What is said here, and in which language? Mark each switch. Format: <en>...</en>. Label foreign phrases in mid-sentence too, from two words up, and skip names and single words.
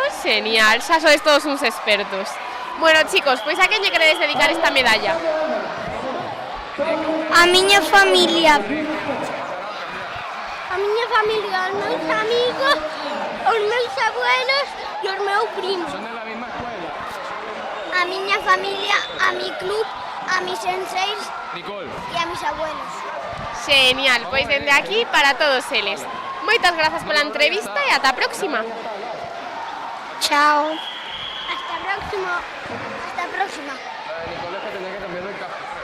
<gl>Genial, xa sois todos uns expertos.</gl> <es>Bueno, chicos,</es> <gl>pois a quen lle queredes dedicar esta medalla? A miña familia. A miña familia, os meus amigos, os meus abuelos e os meus primos.</gl> <es>Son de la misma escuela.</es> <gl>A miña familia,</gl> <es>a mi club, a mis senseis Nicole. e a mis abuelos.</es> <gl>Genial, pois dende aquí para todos eles. Moitas grazas pola entrevista e ata a próxima. Chao.</gl> <es>Hasta próximo. Hasta próxima. La de Nicole es que tenía que cambiar el café.</es>